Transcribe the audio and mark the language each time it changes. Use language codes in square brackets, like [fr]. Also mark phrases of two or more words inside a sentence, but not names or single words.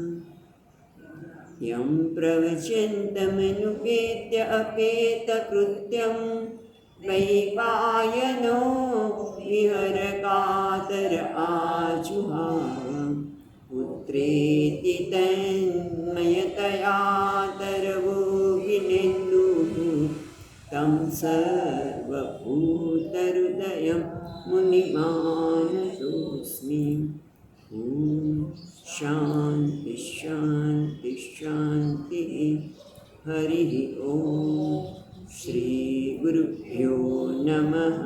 [sa] યં પ્રવચन्तમનુપેત્ય અપેતકૃત્યં વૈપાયનો વિહરકાતર આજુહાવ પુત્રેતિ તન્મયતયાતરવો વિનેન્દુઃ तं सर्वभूतहृदयं मुनिमानतोऽस्मि. ॐ शान्ति शान्ति शान्तिः. हरिः ॐ. श्रीगुरुभ्यो नमः.